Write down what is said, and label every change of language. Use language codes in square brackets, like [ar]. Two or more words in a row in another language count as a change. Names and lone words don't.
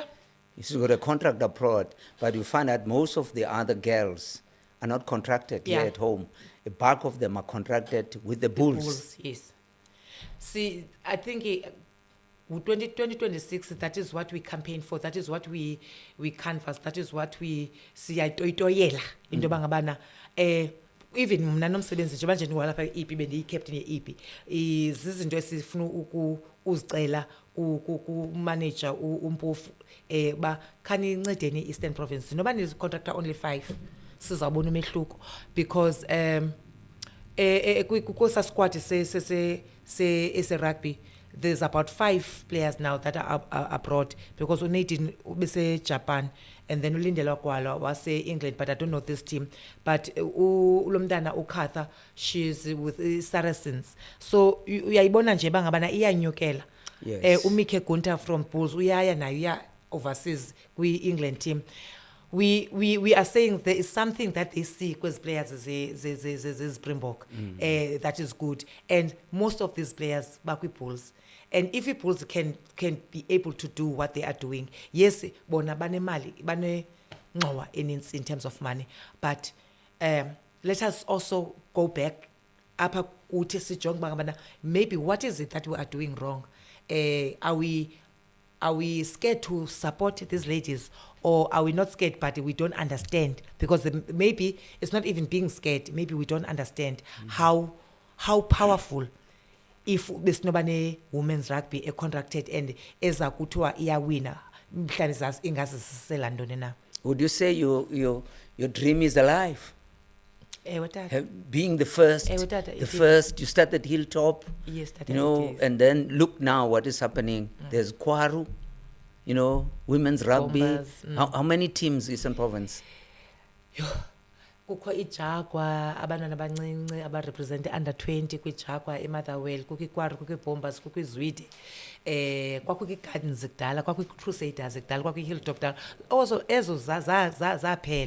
[en] She's got a contract abroad, but you find that most of the other girls are not contracted Yeah. here at home. A bulk of them are contracted with the Bulls. Yes. See, I think 2026, that is what we campaign for. That is what we canvass. That is what we see. [xh] Into bangabana. Even mna Nomsebenzi njengoba nje ndiwalapha e-EP bendiyi-captain ye-EP, zizinto esifuna uzicela kumanager uMpofu ba khanincedeni i-Eastern Province noba nizicontractor only 5 sizawubona umehluko because kusa squad se rugby [en] there's about 5 players now that are abroad because Nadine ubese Japan and then uLindela Gwala was England, but I don't know this team. But ulomdana uKatha, she's with Saracens. [xh] So uyayibona nje bangabana iyanyukela. [en] Yes. [xh] Umike Gunter from Bulls uyaya na uya overseas kwi [en] England team. We are saying there is something that they see because players is Springbok that is good, and most of these players bakwi Bulls And if Bulls can be able to do what they are doing, yes, [xh] bona banemali, bane ngxowa [en] in terms of money, but let us also go back [xh] apha kuthi sijonge uba ngabana [en] maybe what is it that we are doing wrong. Are we scared to support these ladies, or are we not scared but we don't understand? Because maybe it's not even being scared, maybe we don't understand how powerful if besinobane women's rugby contracted and [xh] eza kuthiwa iyawina mhlawumbe ingazisisela ntoni na. [en] Would you say your dream is alive? Being the first, you started Hilltop, yes, you know, and then look now what is happening. There's Kwaru, you know, women's rugby. Bombers, How many teams is in province? [xh] Kukho iJaguar, abantwana abancinci abarepresente under 20 kwiJaguar eMotherwell, kukho iKwaru, kukho iBombers, kukho iZwide, kwakukho iGardens kudala, kwakukho iCrusaders kudala, kwakukho iHilltop kudala. Also ezo zaphela.